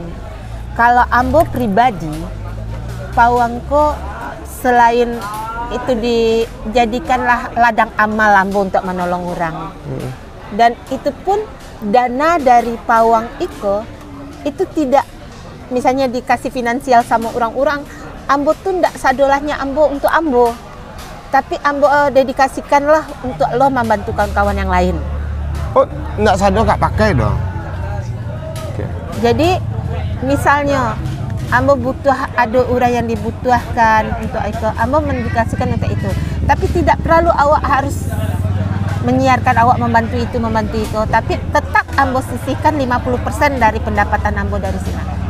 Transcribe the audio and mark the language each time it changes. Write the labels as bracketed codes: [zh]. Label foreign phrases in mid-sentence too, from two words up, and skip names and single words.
[id] Kalau ambo pribadi, pawangko selain itu dijadikanlah ladang amal ambo untuk menolong orang. Dan itu pun dana dari pawang itu tidak misalnya dikasih finansial sama orang-orang, [min] ambo tuh ndak sadolahnya ambo untuk ambo. [id] Tapi ambo dedikasikanlah untuk lo membantu kawan-kawan yang lain. Oh, ndak sadar Kak pakai dong. Jadi misalnya ambo butuh ada orang yang dibutuhkan untuk itu, ambo mendedikasikan untuk itu. Tapi tidak perlu awak harus menyiarkan awak membantu itu, tapi tetap ambo sisihkan 50% dari pendapatan ambo dari sini.